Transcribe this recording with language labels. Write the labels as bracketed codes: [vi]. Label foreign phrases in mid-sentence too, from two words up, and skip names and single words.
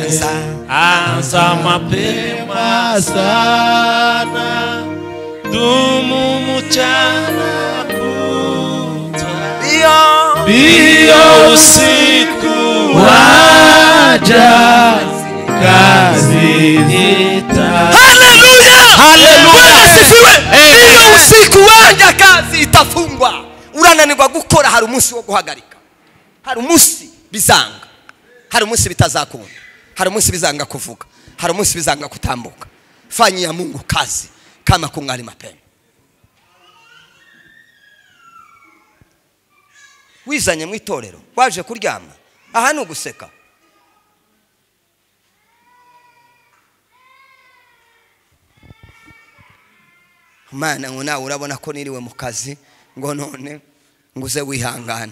[sw] Anza mapema sana, dumu mchana kutwa, bio usiku waja kazi nita. Haleluya, haleluya, asifiwe. Iyo usiku waja kazi itafungwa, [rw] urananirwa gukora, hari umunsi wo guhagarika, hari umunsi bizanga, hari umunsi bitazakunda, hari umunsi bizanga kuvuga, hari umunsi bizanga kutambuka. [sw] Fanyia Mungu kazi kama kungali mapema. [rw] Wizanye mu itorero waje kuryama, aha ni uguseka. Mana ngo nawe urabona ko niriwe mu kazi, ngo none nguze wihangana.